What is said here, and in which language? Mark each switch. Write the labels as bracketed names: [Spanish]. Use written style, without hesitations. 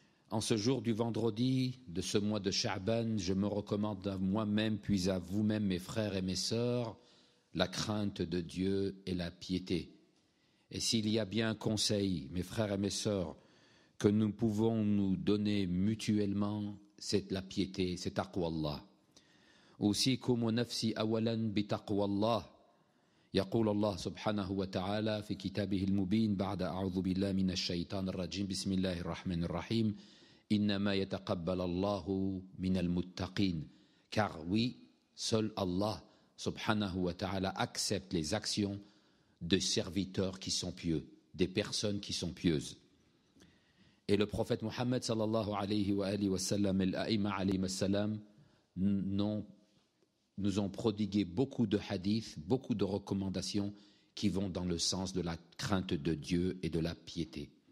[French] En ce jour du vendredi de ce mois de Sha'ban, je me recommande à moi-même puis à vous-même, mes frères et mes sœurs, la crainte de Dieu et la piété. Et s'il y a bien un conseil, mes frères et mes sœurs, que nous pouvons nous donner mutuellement, c'est la piété, c'est taqwa Allah. [Arabic] أوصيكم ونفسي أولا بتقوى الله يقول الله سبحانه وتعالى في كتابه المبين بعد أعوذ بالله من الشيطان الرجيم بسم الله الرحمن الرحيم إنما يتقبل الله من المتقين. [French] Car oui, seul Allah subhanahu wa ta'ala accepte les actions de serviteurs qui sont pieux, des personnes qui sont pieuses. Et le prophète Muhammad sallallahu alayhi wa alihi wa sallam et l'a'imma alayhi wa sallam nous ont prodigué beaucoup de hadiths, beaucoup de recommandations qui vont dans le sens de la crainte de Dieu et de la piété.